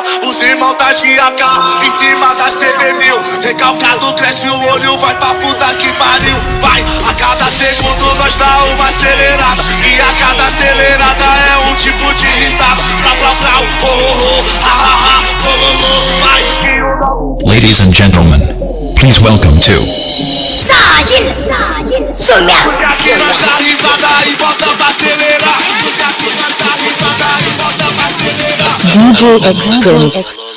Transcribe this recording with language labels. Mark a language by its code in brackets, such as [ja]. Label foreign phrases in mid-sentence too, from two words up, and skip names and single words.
[pt] Os irmãos tá de AK em cima da CB1000. Recalcado cresce o olho, vai pra puta que pariu. Vai, a cada segundo nós dá uma acelerada. E a cada acelerada é um tipo de risada. Frau, frau, frau, oh, oh, oh, ha, ha, ha, bololô, vai. [en] Ladies and gentlemen, please welcome to [pt] Porque aqui nós dá risada e bota pra acelerar. Porque aqui nós dá risada e bota pra acelerar. DJ X-Prince.